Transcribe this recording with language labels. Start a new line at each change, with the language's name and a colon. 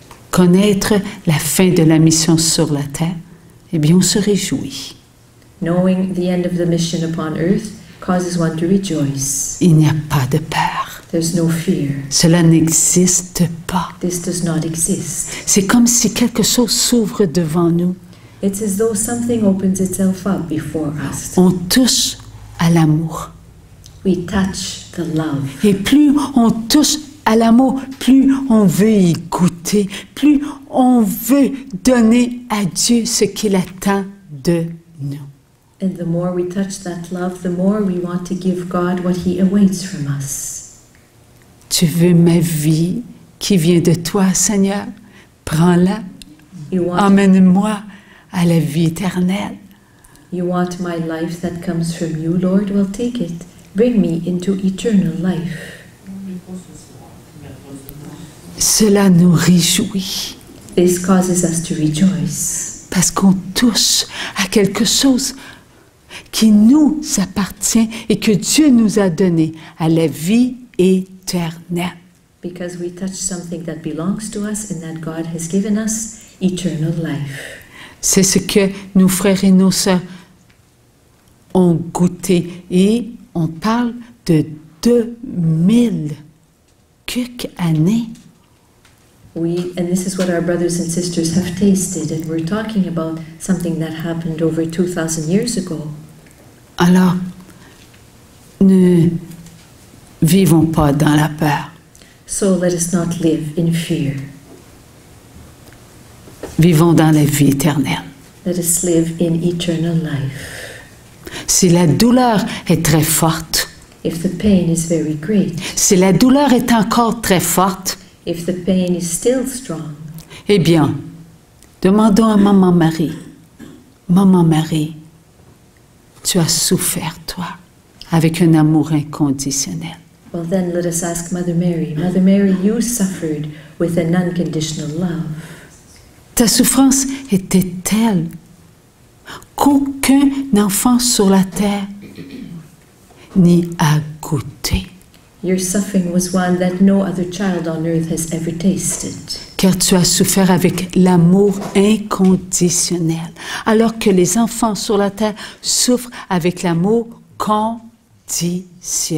French: connaître la fin de la mission sur la terre, eh bien on se réjouit.
English: knowing the end of the mission upon earth causes one to rejoice.
French: Il n'y a pas de peur.
English: There's no fear.
French: Cela n'existe pas.
English: This does not exist.
French: C'est comme si quelque chose s'ouvre devant nous.
English: It's as though something opens itself up before us.
French: On touche à l'amour.
English: We touch the love.
French: Et plus on touche à l'amour, plus on veut y goûter, plus on veut donner à Dieu ce qu'il attend de nous.
English: And the more we touch that love, the more we want to give God what He awaits from us.
French: Tu veux ma vie qui vient de toi, Seigneur? Prends-la.
English: You want
French: Emmène-moi à la vie éternelle.
English: my life that comes from you, Lord? Well, take it. Bring me into eternal life.
French: Cela nous réjouit
English: This causes us to rejoice
French: parce qu'on touche à quelque chose qui nous appartient et que Dieu nous a donné, à la vie éternelle.
English: because we touch something that belongs to us and that God has given us eternal life.
French: C'est ce que nos frères et nos sœurs ont goûté. Et on parle de 2000 quelques années.
English: And this is what our brothers and sisters have tasted, and we're talking about something that happened over 2,000 years ago.
French: Alors, ne vivons pas dans la peur.
English: So let us not live in fear.
French: Vivons dans la vie éternelle.
English: Let us live in eternal life.
French: Si la douleur est très forte,
English: If the pain is very great,
French: si la douleur est encore très forte,
English: if the pain is still strong,
French: eh bien, Demandons à Maman Marie, Maman Marie, tu as souffert, toi, avec un amour inconditionnel.
English: Well, then let us ask Mother Mary. Mother Mary, you suffered with an unconditional love.
French: Ta souffrance était telle qu'aucun enfant sur la terre n'y a goûté.
English: Your suffering was one that no other child on earth has ever tasted.
French: Car tu as souffert avec l'amour inconditionnel, alors que les enfants sur la terre souffrent avec l'amour conditionnel.